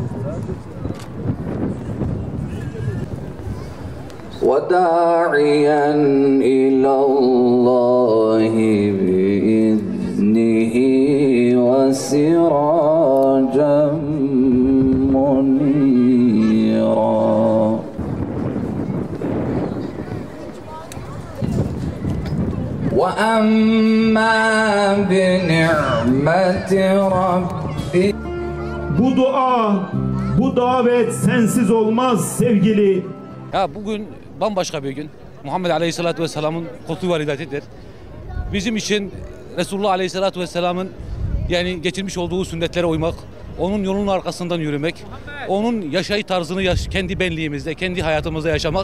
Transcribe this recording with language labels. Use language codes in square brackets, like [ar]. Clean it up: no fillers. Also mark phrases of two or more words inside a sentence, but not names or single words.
[ar] وَدَاعِيًا إِلَى اللّٰهِ بِإِذْنِهِ وَسِرَاجًا مُنِيرًا وَأَمَّا بِنِعْمَةِ رَبِّكَ. [tr] Bu davet sensiz olmaz sevgili. Ya bugün bambaşka bir gün. Muhammed [ar] عليه الصلاة والسلام [tr] kutlu validatidir. Bizim için Resulullah [ar] عليه الصلاة والسلام [tr] yani getirmiş olduğu sünnetlere uymak, onun yolunun arkasından yürümek, onun yaşayış tarzını kendi benliğimizde, kendi hayatımızda yaşamak.